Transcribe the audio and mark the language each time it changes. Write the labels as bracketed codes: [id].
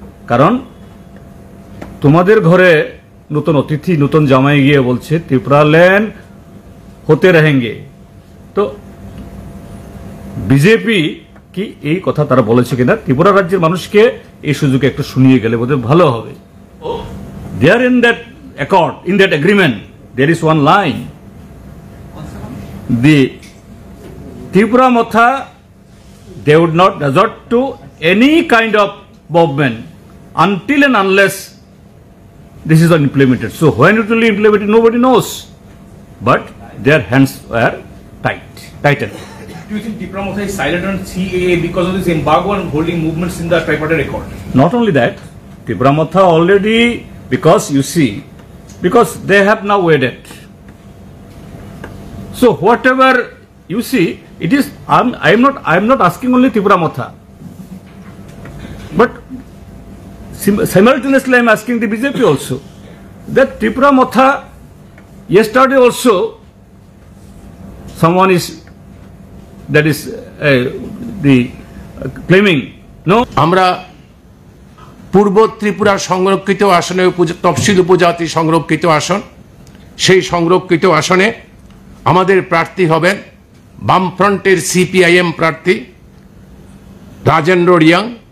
[bn] কারণ তোমাদের ঘরে নতুন অতিথি, নতুন জামাই গিয়ে বলছে ত্রিপুরা ল্যান্ড হতে रहेंगे। তো বিজেপি কি এই কথা তারা বলেছে কিনা ত্রিপুরা রাজ্যের মানুষকে এই সুযোগে একটু শুনিয়ে গেলে বোধহয় ভালো হবে। [en] There in that accord, in that agreement there is one line, the Tripura Motha they would not resort to any kind of movement until and unless this is implemented. So when it will be implemented, nobody knows. But their hands were tightened. Do you think Tripura Motha is silent on CAA because of this embargo and holding movements in the tripartite accord? Not only that, Tripura Motha already, because you see, because they have now waited. So whatever you see, it is, I am not asking only Tripura Motha, but simultaneously I am asking the BJP also, that Tripura Motha, yesterday also someone is, that is the claiming, no? [bn] আমরা পূর্ব ত্রিপুরা সংরক্ষিত আসনে তফসিল উপজাতি সংরক্ষিত আসন, সেই সংরক্ষিত আসনে আমাদের প্রার্থী হবেন বামফ্রন্টের সিপিআইএম প্রার্থী রাজেন্দ্র রিয়াং।